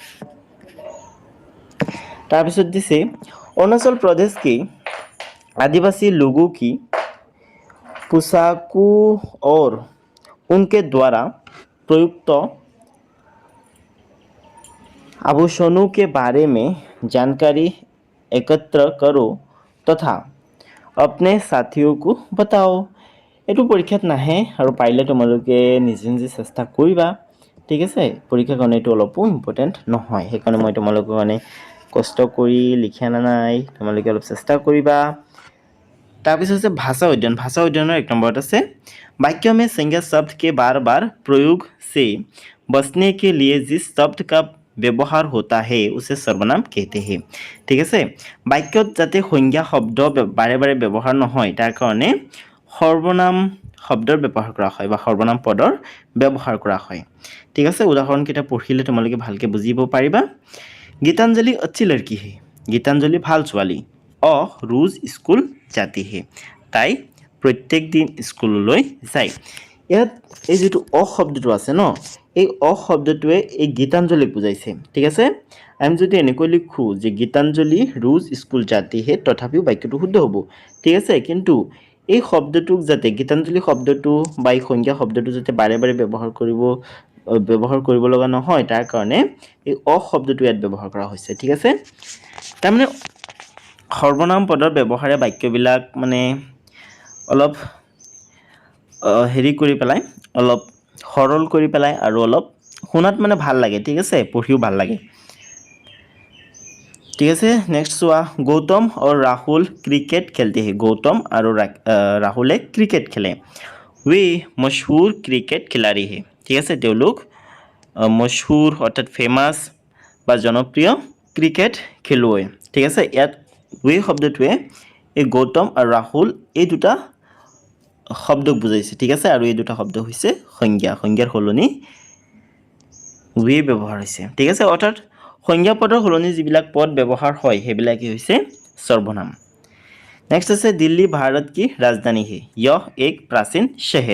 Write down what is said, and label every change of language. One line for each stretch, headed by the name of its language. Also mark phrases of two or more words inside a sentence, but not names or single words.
Assamese: তাৰপিছত দিছে
Hindi: अरुणाचल प्रदेश के आदिवासी लोगों की पोशाकों और उनके द्वारा प्रयुक्त आभूषणों के बारे में जानकारी एकत्र करो तथा अपने साथियों को बताओ
Assamese: এইটো পৰীক্ষাত নাহে আৰু পাৰিলে তোমালোকে নিজে নিজে চেষ্টা কৰিবা ঠিক আছে পৰীক্ষাৰ কাৰণে এইটো অলপো ইম্পৰ্টেণ্ট নহয় সেইকাৰণে মই তোমালোকৰ কাৰণে কষ্ট কৰি লিখা নাই তোমালোকে অলপ চেষ্টা কৰিবা তাৰপিছত আছে ভাষা অধ্যয়নৰ 1 নম্বৰত আছে
Hindi: वाक्य में संज्ञा शब्द के बार बार प्रयोग से बचने के लिए जिस शब्द का व्यवहार होता है उसे सर्वनाम कहते हैं ठीक
Assamese: আছে বাক্যত যাতে সংজ্ঞা শব্দ বাৰে বাৰে ব্যৱহাৰ নহয় তাৰ কাৰণে সৰ্বনাম শব্দৰ ব্যৱহাৰ কৰা হয় বা সৰ্বনাম পদৰ ব্যৱহাৰ কৰা হয় ঠিক আছে উদাহৰণ কেইটা পঢ়িলে তোমালোকে ভালকে বুজিব পাৰিবা
Hindi: गीतांजलि अच्छी लड़की है
Assamese: गीतांजलि ভাল ছোৱালী
Hindi: रोज स्कूल जाती है
Assamese: তাই প্ৰত্যেক দিন স্কুললৈ যায় ইয়াত এই যেটো শব্দটো আছে ন এই শব্দটোৱে এই গীতাঞ্জলিক বুজাইছে ঠিক আছে আমি যদি এনেকৈ লিখো যে গীতাঞ্জলি
Hindi: रोज स्कूल जाती है
Assamese: তথাপিও বাক্যটো শুদ্ধ হ'ব ঠিক আছে কিন্তু এই শব্দটোক যাতে গীতাঞ্জলি শব্দটো বা এই সংজ্ঞা শব্দটো যাতে বাৰে বাৰে ব্যৱহাৰ কৰিব লগা নহয় তাৰ কাৰণে এই শব্দটো ইয়াত ব্যৱহাৰ কৰা হৈছে ঠিক আছে তাৰ মানে সৰ্বনাম পদৰ ব্যৱহাৰে বাক্যবিলাক মানে অলপ হেৰি কৰি পেলাই অলপ সৰল কৰি পেলাই আৰু অলপ শুনাত মানে ভাল লাগে ঠিক আছে পঢ়িও ভাল লাগে
Hindi: ठीक है नेक्स्ट चुआ गौतम और राहुल क्रिकेट खेलते हैं गौतम और राहुल क्रिकेट खेले वे मशहूर क्रिकेट खिलाड़ी है ठीक है তেওঁলোক मशहूर अर्थात फेमास
Assamese: বা জনপ্ৰিয় ক্ৰিকেট খেলুৱৈ ঠিক আছে ইয়াত वे শব্দটোৱে এই গৌতম আৰু ৰাহুল এই দুটা শব্দক বুজাইছে ঠিক আছে আৰু এই দুটা শব্দ হৈছে সংজ্ঞাৰ সলনি वे ব্যৱহাৰ হৈছে ঠিক আছে অৰ্থাৎ সংজ্ঞা পদৰ সলনি যিবিলাক পদ ব্যৱহাৰ হয় সেইবিলাকে হৈছে
Hindi: सर्वनाम नेक्स्ट
Assamese: আছে
Hindi: दिल्ली भारत की राजधानी है यह एक प्राचीन शहर